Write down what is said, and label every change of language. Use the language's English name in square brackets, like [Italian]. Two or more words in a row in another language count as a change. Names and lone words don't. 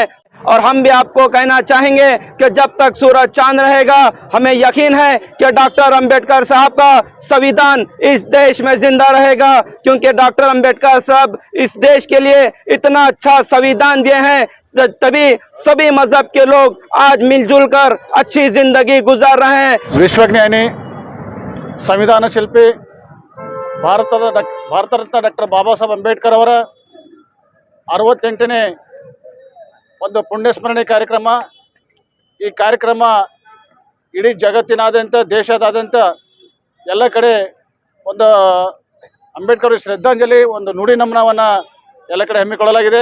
[Hindi] और हम भी आपको कहना चाहेंगे कि जब तक सूरज चांद रहेगा हमें यकीन है कि डॉक्टर अंबेडकर साहब का संविधान इस देश में जिंदा रहेगा। क्योंकि डॉक्टर अंबेडकर साहब इस देश के लिए इतना अच्छा संविधान दिए हैं, तभी सभी मजहब के लोग आज मिलजुल कर अच्छी जिंदगी गुजार रहे हैं। [Kannada] ವಿಶ್ವಜ್ಞಾನಿ ಸಂವಿಧಾನ ಶಿಲ್ಪಿ ಭಾರತ ರತ್ನ ಡಾಕ್ಟರ್ ಬಾಬಾ ಸಾಹೇಬ್ ಅಂಬೇಡ್ಕರ್ ಅವರ 68ನೇ ಒಂದು ಪುಣ್ಯಸ್ಮರಣೆ ಕಾರ್ಯಕ್ರಮ। ಈ ಕಾರ್ಯಕ್ರಮ ಇಡೀ ಜಗತ್ತಿನಾದ್ಯಂತ ದೇಶದಾದ್ಯಂತ ಎಲ್ಲ ಕಡೆ ಒಂದು ಅಂಬೇಡ್ಕರ್ ಶ್ರದ್ಧಾಂಜಲಿ ಒಂದು ನುಡಿ ನಮನವನ್ನು ಎಲ್ಲ ಕಡೆ ಹಮ್ಮಿಕೊಳ್ಳಲಾಗಿದೆ।